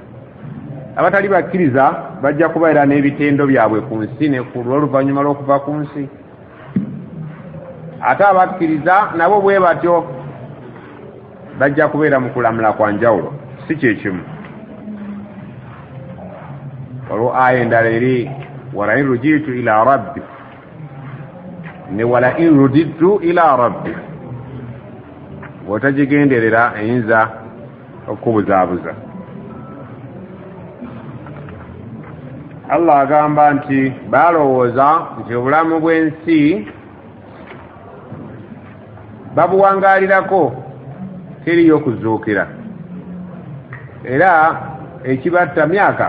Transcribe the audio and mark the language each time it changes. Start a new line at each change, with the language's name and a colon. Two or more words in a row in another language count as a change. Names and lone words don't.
Ganda: Abatali bakkiriza bajja kubeera n'ebitendo byabwe ku nsi ne ku lw'oluvannyuma lw'okuva ku nsi, ate abakkiriza nabo bwe batyo bajja kubeera mu kulamula kwa njawulo, si kyekimu. olwo aya endala eri
Arabic: ولئن رجعت إلى ربي ne ولئن رددت إلى ربي,
Ganda: bw'otagigenderera eyinza okukubuzaabuza. Allah agamba nti balowooza nti obulamu bw'ensi babuwangaalirako, teriyo okuzuukira, era ekibatta myaka.